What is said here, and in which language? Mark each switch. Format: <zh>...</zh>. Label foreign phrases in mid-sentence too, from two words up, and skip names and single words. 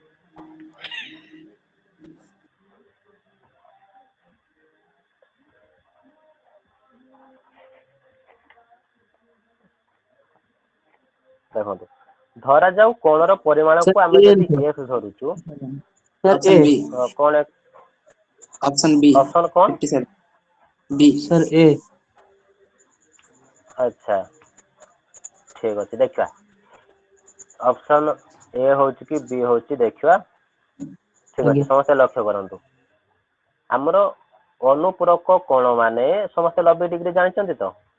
<or>ଦେଖନ୍ତୁ, ଧରାଯାଉ କୋଣର ପରିମାଣକୁ ଆମେ ସାର୍ ଯଦି x ଧରୁଛୁ, ସାର୍ ଏ</or> <en>option B</en> <or>କଣ</or> <en>option B</en> <or>ଅପସନ କଣ?</or> <en>57 बी</en> <or>ସାର୍ ଏ ଆଚ୍ଛା, ଠିକ ଅଛି, ଦେଖିବା ଅପସନ ଏ ହଉଛି କି ବି ହଉଛି, ଦେଖିବା। ଠିକ ଅଛି, ଆଜ୍ଞା ସମସ୍ତେ ଲକ୍ଷ୍ୟ କରନ୍ତୁ। ଆମର ଅନୁପୂରକ କୋଣ ମାନେ ସମସ୍ତେ 90 ଡିଗ୍ରୀ ଜାଣିଛନ୍ତି ତ?</or>